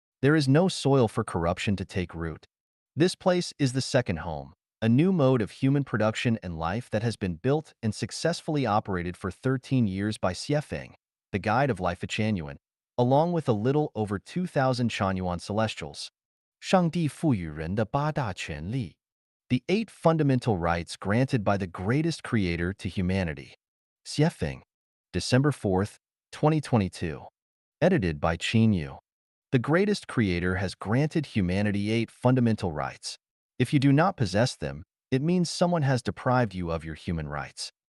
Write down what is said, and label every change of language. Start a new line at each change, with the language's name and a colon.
English: There is no soil for corruption to take root. This place is the second home, a new mode of human production and life that has been built and successfully operated for 13 years by Xiefeng, the guide of life at Chanyuan, along with a little over 2,000 Chanyuan celestials.
Chinese: 上帝赋予人的八大权利。
English: The 8 fundamental rights granted by the greatest creator to humanity. Xiefeng. December 4th, 2022. Edited by Qin Yu. The greatest creator has granted humanity 8 fundamental rights. If you do not possess them, it means someone has deprived you of your human rights.